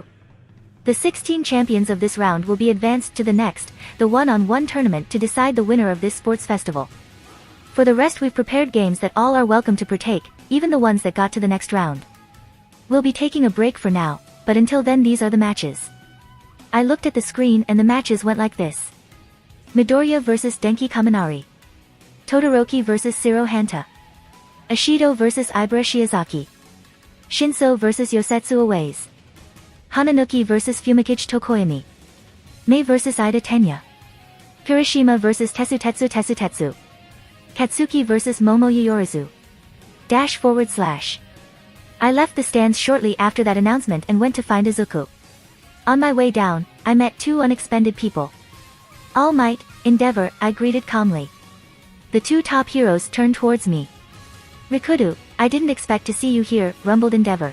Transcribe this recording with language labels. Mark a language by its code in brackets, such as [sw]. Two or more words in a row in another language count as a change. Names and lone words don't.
[en] The 16 champions of this round will be advanced to the next, the one-on-one tournament to decide the winner of this sports festival. For the rest, we've prepared games that all are welcome to partake, even the ones that got to the next round. We'll be taking a break for now, but until then these are the matches. I looked at the screen and the matches went like this. Midoriya vs Denki Kaminari. Todoroki vs Shiro Hanta. Ashido vs Ibara Shiozaki. Shinso vs Yosetsu Aways. Hananuki vs Fumikichi Tokoyami. Mei vs Ida Tenya. Kirishima vs Tetsu. Katsuki vs Momo Yorizu. // I left the stands shortly after that announcement and went to find Izuku. On my way down, I met two unexpected people. All Might, Endeavor, I greeted calmly. The two top heroes turned towards me. Rikudou, I didn't expect to see you here, rumbled Endeavor.